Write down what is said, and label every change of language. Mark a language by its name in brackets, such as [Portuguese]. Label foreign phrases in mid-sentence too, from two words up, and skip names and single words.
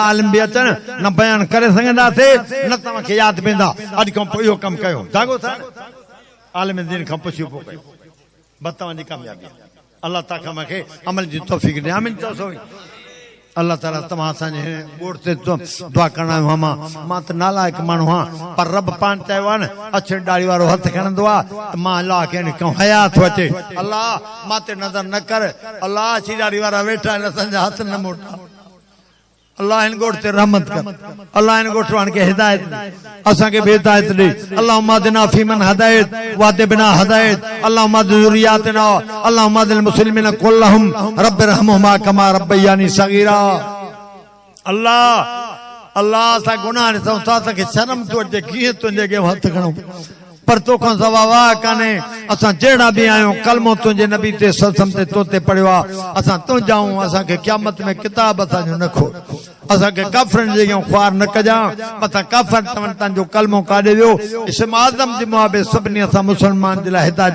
[Sindhi] आलिम बि अचनि न बयानु करे सघंदासीं न तव्हांखे यादि पवंदा अॼु खां पोइ इहो कमु कयो जागो था आलिम दीन खां पुछियो पोइ कयो बस तव्हांजी कामयाबी अल्लाह ताला खां मूंखे अमल जी तौफ़ीक़ ॾिए आमीन चओ अल्लाह ताला तव्हां असांजे ॻोठ ते दुआ करणा आहियूं मां त नालाइक माण्हू आहियां पर रब पाण चयो आहे न अछड़ी ॾाढ़ी वारो हथु खणंदो आहे त मां अलाह खे खां हया थो अचे अलाह मां ते नज़र न कर अलाह अछड़ी ॾाढ़ी वारा वेठा आहिनि असांजा हथ न मोटा अल्लाह हिन ॻोठ ते रहमत कर अल्लाह हिन ॻोठ वारनि खे हिदायत असांखे बि हिदायत ॾे [Arabic] اللهم اهدنا فيمن هديت وعافنا هديت اللهم ذرياتنا اللهم للمسلمين كلهم رب ارحمهما كما ربياني صغيرا [Sindhi] अल्लाह अल्लाह असां गुनाह ॾिसूं था असांखे शर्म थो अचे कीअं तुंहिंजे अॻियां हथु खणूं पर तोखां सवा वाह कान्हे असां जहिड़ा बि आहियूं कलमो तुंहिंजे नबी ते सत्संग ते तो ते पढ़ियो आहे असां तुंहिंजा आहियूं असांखे क़यामत में किताब असांजो न खोल असांखे काफ़रनि जे अॻियां ख़्वार न कजां मथां काफ़र तव्हां तव्हांजो कलमो काढे वियो इस्म आज़म जे मुआबे सभिनी असां मुस्लमान जे लाइ हिदायत